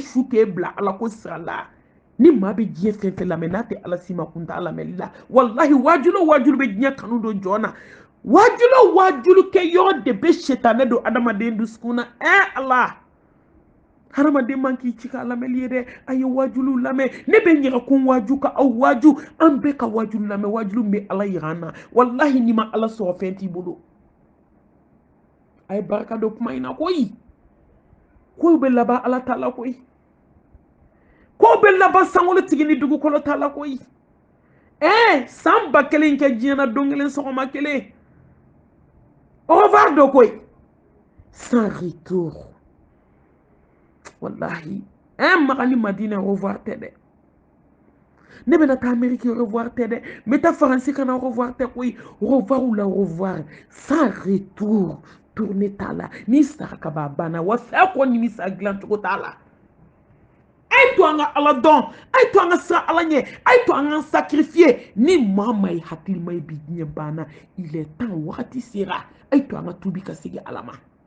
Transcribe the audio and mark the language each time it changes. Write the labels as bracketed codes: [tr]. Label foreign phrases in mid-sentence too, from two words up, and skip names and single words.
[bm] su k'e bila ala ko sira la ni maa bɛ diɲɛ fɛn fɛn lamɛn n'a tɛ ala si ma kun t'a lamɛnli la wallahi waajulu o waajulu bɛ diɲɛ kanu don jɔn na waajulu o waajulu kɛ yɔrɔ de bɛ setanɛ don adamaden dusukun na ala hadamaden man k'i ci ka lamɛnli ye dɛ a ye waajulu lamɛn ne bɛ ɲagakun waaju ka aw waaju an bɛɛ ka waajulu lamɛn waajulu min bɛ ala yira an na wallahi ni ma ala sɔrɔ fɛn t'i bolo a ye barika don kuma in na koyi kow bɛ laban ala ta la koyi kow bɛ laban sankolo tigi ni dugukolo ta la koyi san 1000 kɛ diɲɛ na don kelen sɔgɔma kelen [fr] au revoir [bm] do koyi [fr] sans retour [bm] wallahi magali madina [fr] au revoir [bm] tɛ dɛ ne bɛna taa amérique [fr] au revoir [bm] tɛ dɛ n bɛ taa faransi kana [fr] au revoir [bm] tɛ koyi [fr] au revoir [bm] ou la [fr] au revoir sans retour [bm] tourner t'a la ni sara ka ban a banna wa saya kɔ ɲimi sa dilan cogo t'a la a ye to an ka ala dɔn a ye to an ka siran ala ɲɛ a ye to an ka sacrifier ni maa ma ye hakili ma ye bi diɲɛ banna [fr] il est temps [bm] wagati sera a ye to an ka tubi ka segin ala ma